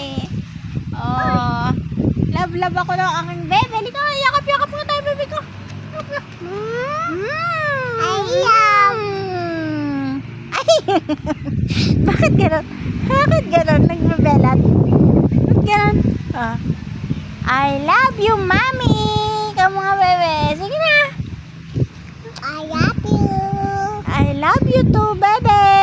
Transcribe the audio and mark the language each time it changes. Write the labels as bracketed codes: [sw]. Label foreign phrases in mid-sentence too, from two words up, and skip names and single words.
[tl] Oh, love ako ng aking bebe. Halika, yakap nga tayo, bebe ko. Ay, bakit gano'n? Bakit gano'n? Nagbabelat? Bakit gano'n? Oh. [en] I love you, mommy! [tl] Ikaw mga bebe. Sige na. [en] I love you. I love you too, bebe.